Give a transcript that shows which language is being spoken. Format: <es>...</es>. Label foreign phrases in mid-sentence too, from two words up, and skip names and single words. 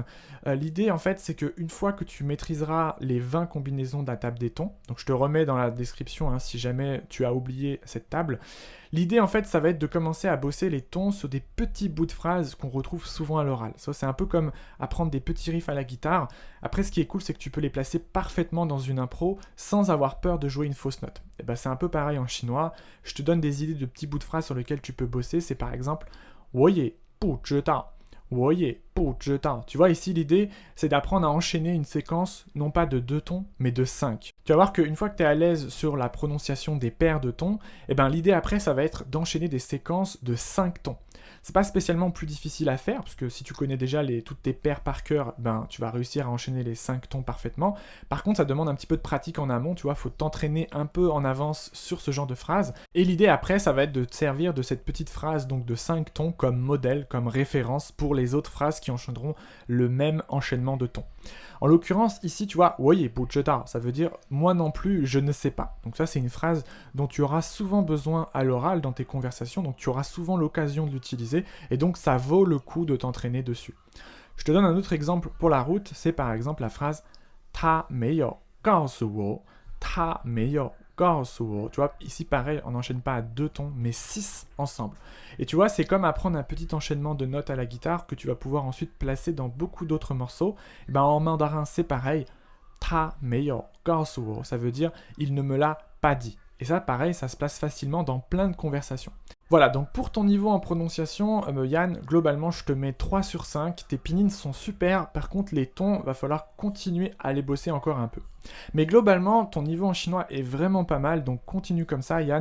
<fr>L'idée, en fait, c'est qu'une fois que tu maîtriseras les 20 combinaisons de la table des tons, donc je te remets dans la description hein, si jamais tu as oublié cette table, l'idée, en fait, ça va être de commencer à bosser les tons sur des petits bouts de phrases qu'on retrouve souvent à l'oral. Ça, c'est un peu comme apprendre des petits riffs à la guitare. Après, ce qui est cool, c'est que tu peux les placer parfaitement dans une impro sans avoir peur de jouer une fausse note. Et ben, c'est un peu pareil en chinois. Je te donne des idées de petits bouts de phrases sur lesquels tu peux bosser. C'est par exemple</fr> <zh>我也不知道 我也不知道.</zh> <fr>Tu vois, ici, l'idée, c'est d'apprendre à enchaîner une séquence, non pas de 2 tons, mais de 5. Tu vas voir qu'une fois que tu es à l'aise sur la prononciation des paires de tons, eh ben, l'idée après, ça va être d'enchaîner des séquences de 5 tons. C'est pas spécialement plus difficile à faire, parce que si tu connais déjà toutes tes paires par cœur, ben, tu vas réussir à enchaîner les 5 tons parfaitement. Par contre, ça demande un petit peu de pratique en amont, tu vois, faut t'entraîner un peu en avance sur ce genre de phrase. Et l'idée après, ça va être de te servir de cette petite phrase donc de 5 tons comme modèle, comme référence pour les autres phrases qui enchaîneront le même enchaînement de tons. En l'occurrence, ici, tu vois,</fr> <zh>我也不知道,</zh> <fr>ça veut dire moi non plus, je ne sais pas. Donc ça, c'est une phrase dont tu auras souvent besoin à l'oral dans tes conversations, donc tu auras souvent l'occasion de l'utiliser, et donc ça vaut le coup de t'entraîner dessus. Je te donne un autre exemple pour la route, c'est par exemple la phrase</fr> <zh>他没有告诉我 他没有告诉我.</zh> <fr>Tu vois, ici pareil, on n'enchaîne pas à 2 tons, mais 6 ensemble. Et tu vois, c'est comme apprendre un petit enchaînement de notes à la guitare que tu vas pouvoir ensuite placer dans beaucoup d'autres morceaux. Et ben, en mandarin, c'est pareil.</fr> <zh>他没有告诉我,</zh> <fr>ça veut dire il ne me l'a pas dit. Et ça, pareil, ça se place facilement dans plein de conversations. Voilà, donc pour ton niveau en prononciation, Yann, globalement, je te mets 3 sur 5. Tes pinyin sont super. Par contre, les tons, va falloir continuer à les bosser encore un peu. Mais globalement, ton niveau en chinois est vraiment pas mal, donc continue comme ça, Yann.</fr>